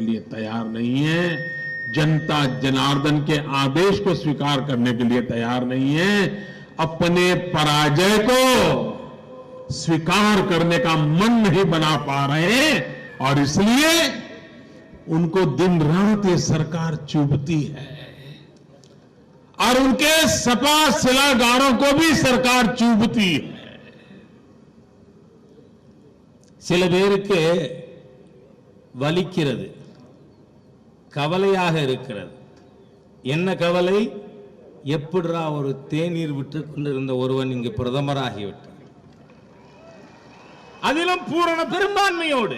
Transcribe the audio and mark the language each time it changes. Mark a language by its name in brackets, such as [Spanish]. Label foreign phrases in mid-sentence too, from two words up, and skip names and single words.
[Hindi] लिए तैयार नहीं है, जनता जनार्दन के आदेश को स्वीकार करने के लिए तैयार नहीं है, अपने पराजय को स्वीकार करने का मन नहीं बना पा रहे, और इसलिए उनको दिन रात ये सरकार चुभती है और उनके सपा सिलागारों को भी सरकार चुभती है। [Tamil] சில பேருக்கு வலிக்கிறது, கவலையாக இருக்கிறது. என்ன கவலை? எப்படிரா ஒரு தேநீர் விட்டுக் கொண்டிருந்த ஒருவன் இங்கு பிரதமராகிவிட்டார், அதிலும் பூரண பெரும்பான்மையோடு.